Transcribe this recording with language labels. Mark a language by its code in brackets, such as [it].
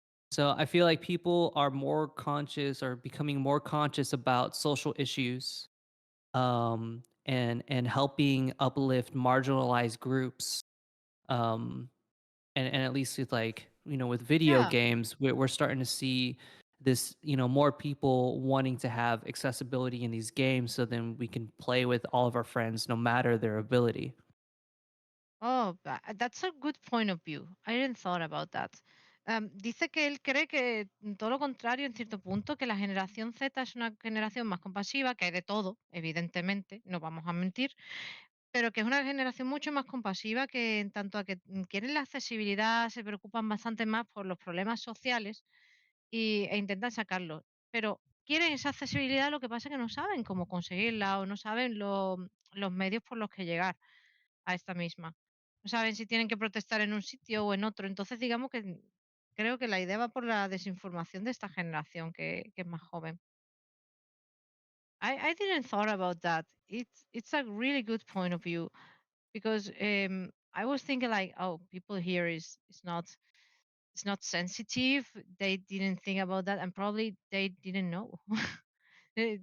[en] So I feel like people are more conscious or becoming more conscious about social issues, and helping uplift marginalized groups, um, and at least with like with video yeah. games we're starting to see this more people wanting to have accessibility in these games so then we can play with all of our friends no matter their ability. Oh, that's a good point of view. I didn't thought about that. [es] Dice que él cree que todo lo contrario, en cierto punto, que la generación Z es una generación más compasiva, que hay de todo, evidentemente, no vamos a mentir, pero que es una generación mucho más compasiva que en tanto a que quieren la accesibilidad, se preocupan bastante más por los problemas sociales e intentan sacarlos. Pero quieren esa accesibilidad, lo que pasa es que no saben cómo conseguirla o no saben los medios por los que llegar a esta misma. No saben si tienen que protestar en un sitio o en otro. Entonces, digamos que creo que la idea va por la desinformación de esta generación que es más joven. [en] I didn't thought about that. It's a really good point of view because I was thinking like, oh, people here is not it's not sensitive. They didn't think about that, and probably they didn't know. Like,